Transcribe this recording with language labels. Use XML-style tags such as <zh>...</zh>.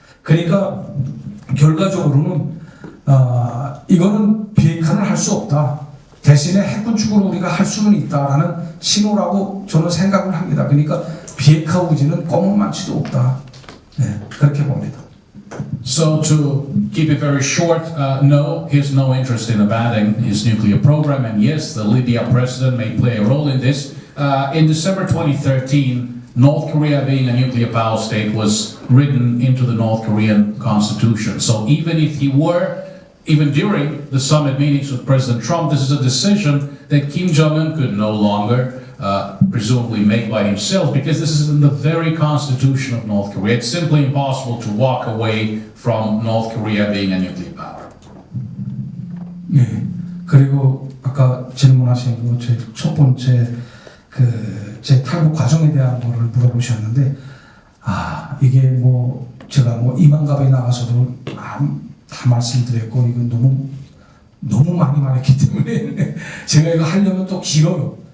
<ko>그러니까 결과적으로는 이거는 비핵화는 할 수 없다. 대신에 핵군축으로 우리가 할 수는 있다라는 신호라고 저는 생각을 합니다. 그러니까 비핵화 의지는 껌만치도 없다. 네, 그렇게 봅니다.</ko> <en>So to keep it very short, no, he has no interest in abandoning his nuclear program, and yes, the Libya president may play a role in this. In December 2013, North Korea being a nuclear power state was written into the North Korean constitution. So even if he were, even during the summit meetings with President Trump, this is a decision that Kim Jong-un could no longer presumably make by himself, because this is in the very constitution of North Korea. It's simply impossible to walk away from North Korea being a nuclear power.</en> <ko>네. 그리고 아까 질문하신 거 제 첫 번째 제 탈북 과정에 대한 거를 물어보셨는데, 이게 뭐 제가 뭐 이만갑에 나가서도 다 말씀드렸고, 이건 너무 많이 말했기 때문에 제가 이거 하려면 또 길어요.</ko>